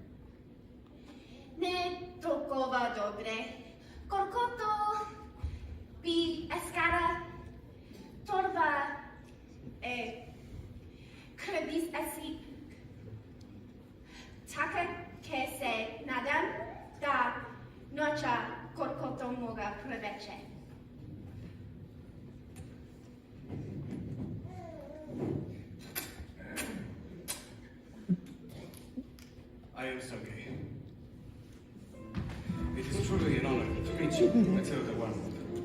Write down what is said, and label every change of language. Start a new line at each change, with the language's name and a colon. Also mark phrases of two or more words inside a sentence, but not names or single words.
Bulgarian: Не толкова добре, колкото би искала. Това е кръвис си. Така че се надам да науча колкото мога повече.
English: I am Sergei. It is truly an honor to meet you, Matilda Wormwood.